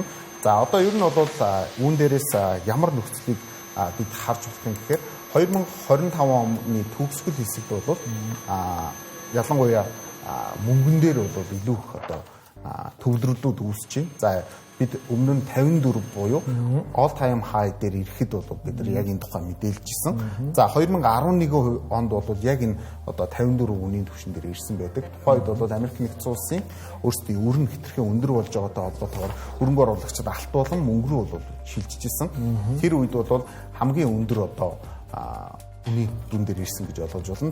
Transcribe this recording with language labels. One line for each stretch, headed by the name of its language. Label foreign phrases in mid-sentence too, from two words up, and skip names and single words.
Mongolian: За одоо ер нь бол үүн дээрээс ямар нөхцөлийг бид харж болох юм гэхээр 2025 оны төгсгөл хэсэгт бол ялангуяа мөнгөн дээр бол илүү их одоо төвлөрлүүд үүсэж байна. За бид өмнө нь 54 буюу
English: all time high
Mongolian: дээр ирэхэд бол бид нар яг энэ тухай мэдээлжсэн. За 2011 онд бол яг энэ одоо 54 үнийн түвшин дээр ирсэн байдаг. Тухайд бол Америк нэгдсэн улсын өөрсдийн өрн хэтэрхий өндөр болж байгаатай холбоотойгоор хөрөнгө оруулагчид алт болон мөнгө рүү бол шилжижсэн. Тэр үед бол хамгийн өндөр одоо үнийн дүн дээр ирсэн гэж ойлгож байна.